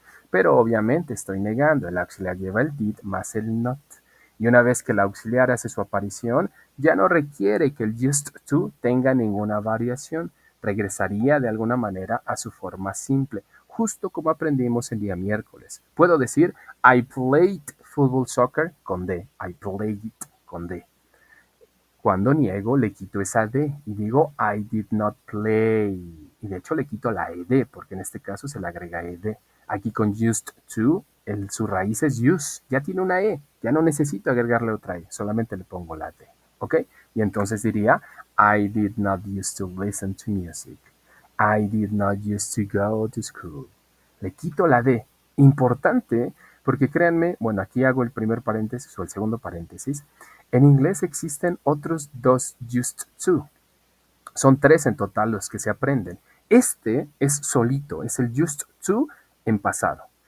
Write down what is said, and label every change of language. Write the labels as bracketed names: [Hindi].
[Spanish] Pero obviamente estoy negando. El auxiliar lleva el did más el not. Y una vez que el auxiliar hace su aparición, ya no requiere que el used to tenga ninguna variación. Regresaría de alguna manera a su forma simple, justo como aprendimos el día miércoles. Puedo decir, [English] I played football soccer [Spanish] con D. [English] I played [Spanish] con D. Cuando niego, le quito esa D y digo [English] I did not play. [Spanish] Y de hecho le quito la ED, porque en este caso se le agrega ED. Aquí con used to, su raíz es use. Ya tiene una E. Ya no necesito agregarle otra E. Solamente le pongo la D. ¿Ok? Y entonces diría [English] I did not used to listen to music. I did not used to go to school. [Spanish] Le quito la D. Importante, porque créanme, bueno, aquí hago el primer paréntesis o el segundo paréntesis. En inglés existen otros dos used to. Son tres en total los que se aprenden. Este es solito, es el used to en pasado.